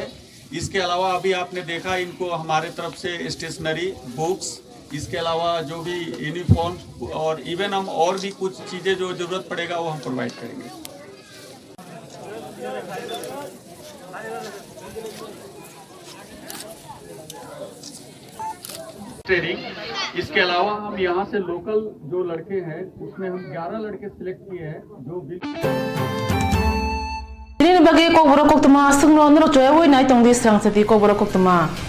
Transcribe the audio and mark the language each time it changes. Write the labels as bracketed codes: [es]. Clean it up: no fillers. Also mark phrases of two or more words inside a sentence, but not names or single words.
[hi] इसके अलावा अभी आपने देखा इनको हमारे तरफ से [en] stationery, books, [hi] इसके अलावा जो भी यूनिफॉर्म और इवन हम और भी कुछ चीज़ें जो ज़रूरत पड़ेगा वो हम प्रोवाइड करेंगे। ट्रेनिंग इसके अलावा हम यहाँ से लोकल जो लड़के हैं उसमें हम 11 लड़के सिलेक्ट किए हैं जो [trp] Ini bagi Kokborok Koktwma sungno nro choy woi nai tong di Swrangchati Kokborok Koktwma